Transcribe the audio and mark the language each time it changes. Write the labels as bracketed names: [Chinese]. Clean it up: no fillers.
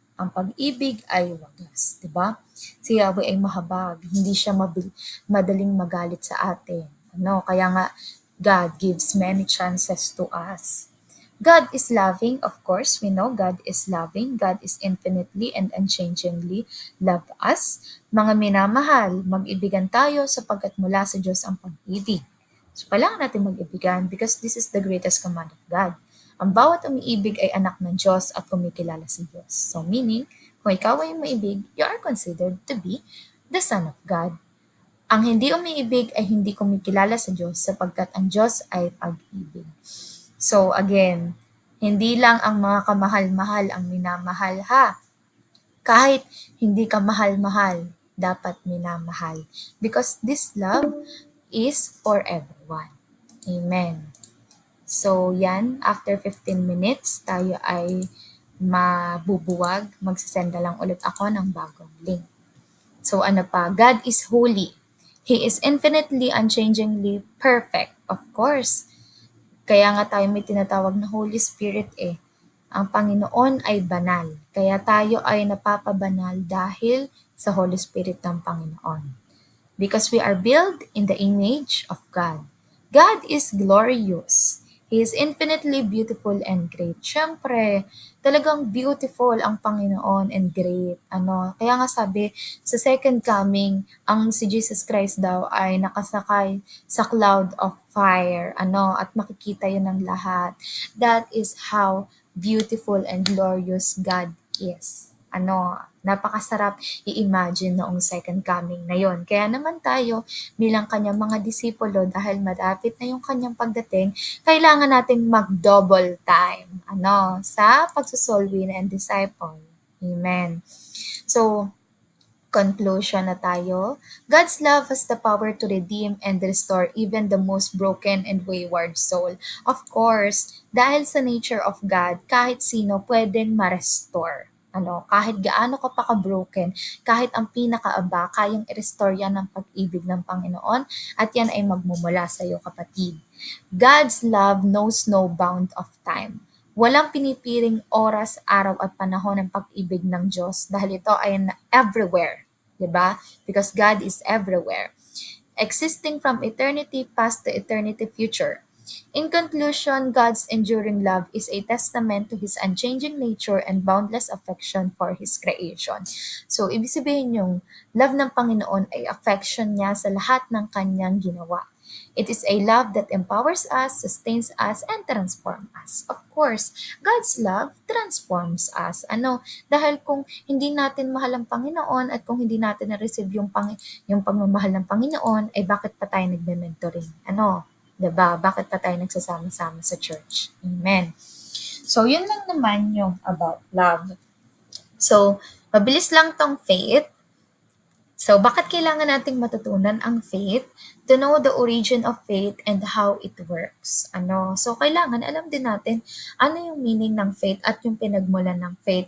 [Filipino] Ang pag-ibig ay wagas, 'di ba? Si Yahweh ay mahabag, hindi siya madaling magalit sa atin. Ano, kaya nga [English] God gives many chances to us. God is loving, of course, we know God is loving. God is infinitely and unchangingly love us. [Filipino] Mga minamahal, mag-ibigan tayo sapagkat mula sa Diyos ang pag-ibig. So, kailangan natin mag-ibigan [English] because this is the greatest command of God. [Filipino] Ang bawat umiibig ay anak ng Diyos at kumikilala sa Diyos. [English] So, meaning, [Filipino] kung ikaw ay maibig, [English] you are considered to be the Son of God. [Filipino] Ang hindi umiibig ay hindi kumikilala sa Diyos sapagkat ang Diyos ay pag-ibig. So again, hindi lang ang mga kamahal-mahal ang minamahal ha. Kahit hindi ka mahal-mahal, dapat minamahal. [English] Because this love is for everyone. [Filipino] Amen. So yan, after 15 minutes, tayo ay mabubuwag. Magsasenda lang ulit ako ng bagong link. So ano pa? [English] God is holy. He is infinitely, unchangingly perfect. [Filipino] Of course, kaya nga tayo may tinatawag na Holy Spirit eh. Ang Panginoon ay banal. Kaya tayo ay napapabanal dahil sa Holy Spirit ng Panginoon. [English] Because we are built in the image of God. God is glorious. He is infinitely beautiful and great. [Filipino] Siyempre, talagang beautiful ang Panginoon and great. Kaya nga sabi, sa second coming, ang si Jesus Christ daw ay nakasakay sa cloud of fire. At makikita yun ng lahat. [English] That is how beautiful and glorious God is. [Filipino] Napakasarap i-imagine noong second coming na yon. Kaya naman tayo bilang kanyang mga disipulo dahil malapit na yung kanyang pagdating, kailangan nating mag-double time sa pagsusoul win and disciple. Amen. So, conclusion na tayo. [English] God's love has the power to redeem and restore even the most broken and wayward soul. [Filipino] Of course, dahil sa nature of God, kahit sino pwedeng ma-restore. Kahit gaano ka pa ka-broken, kahit ang pinakaaba, kayang i-restore yan ng pag-ibig ng Panginoon at yan ay magmumula sa iyo, kapatid. [English] God's love knows no bound of time. [Filipino] Walang pinipiling oras, araw at panahon ng pag-ibig ng Diyos dahil ito ay everywhere, 'di ba? [English] Because God is everywhere, existing from eternity past to eternity future. In conclusion, God's enduring love is a testament to His unchanging nature and boundless affection for His creation. [Filipino] So, ibig sabihin yung love ng Panginoon ay affection niya sa lahat ng kanyang ginawa. [English] It is a love that empowers us, sustains us, and transforms us. Of course, God's love transforms us. [Filipino] Dahil kung hindi natin mahal ang Panginoon at kung hindi natin na-receive yung pagmamahal ng Panginoon, ay bakit pa tayo nagme-mentoring? Diba? Bakit pa tayo nagsasama-sama sa church? Amen. So, yun lang naman yung about love. So, mabilis lang tong faith. So, bakit kailangan nating matutunan ang faith? [English] To know the origin of faith and how it works. [Filipino] So, kailangan alam din natin ano yung meaning ng faith at yung pinagmulan ng faith.